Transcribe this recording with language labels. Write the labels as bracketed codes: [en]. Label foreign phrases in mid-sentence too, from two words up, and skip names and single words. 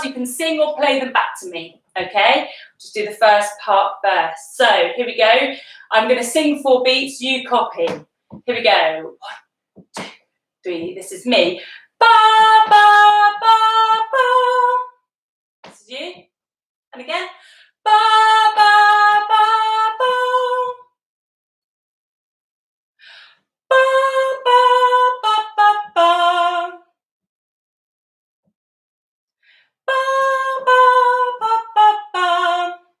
[en] You can sing or play them back to me, okay? Just do the first part first. So here we go. I'm going to sing 4 beats. You copy. Here we go. 1, 2, 3. This is me. Ba, ba, ba, ba. This is you. And again. Ba, ba, ba, ba. Ba, ba, ba, ba, ba. Ba, ba, ba, ba, ba.